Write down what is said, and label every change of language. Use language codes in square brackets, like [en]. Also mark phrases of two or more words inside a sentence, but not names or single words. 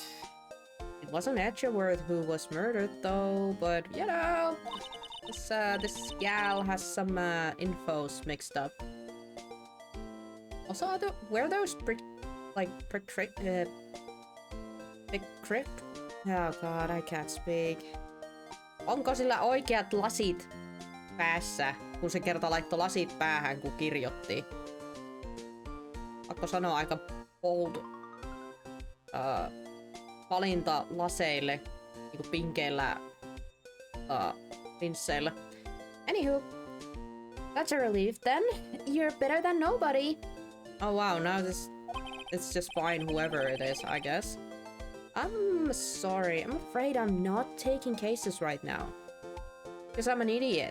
[en] It wasn't Edgeworth who was murdered though, but you know, this gal has some infos mixed up. Also, were those oh god, I can't speak. [fi] Onko sillä oikeat lasit päässä, kun se kerta laittoi lasit päähän, kun kirjoitti? Pakko sanoa aika bold valinta laseille, niinku pinkeillä linsseillä. [en] Anywho, that's a relief then. You're better than nobody. Oh wow, now it's just fine whoever it is, I guess. I'm sorry, I'm afraid I'm not taking cases right now. Because I'm an idiot.